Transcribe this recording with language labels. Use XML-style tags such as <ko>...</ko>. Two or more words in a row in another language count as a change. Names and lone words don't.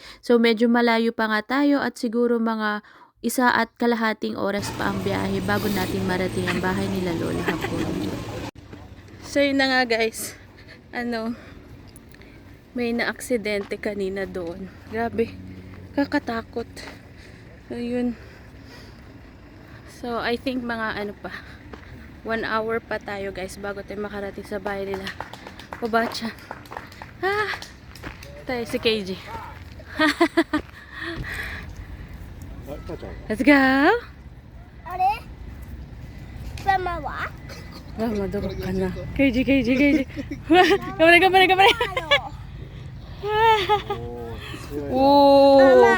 <tl>So medyo malayo pa nga tayo at siguro mga 1.5 oras pa ang biyahe bago natin marating ang bahay nila Lola hapon. So yun na nga guys. May na-aksidente kanina doon. Grabe. Kakatakot. So yun. So</tl> <en>I think</en> <tl>mga 1 hour pa tayo guys bago tayo makarating sa bahay nila Obacha. Tayo si KJ.</tl> <en>Let's go!</en> <ja>あれママは</ja> <tl>Madurog ka na. KJ. Gamay. Oh!</tl>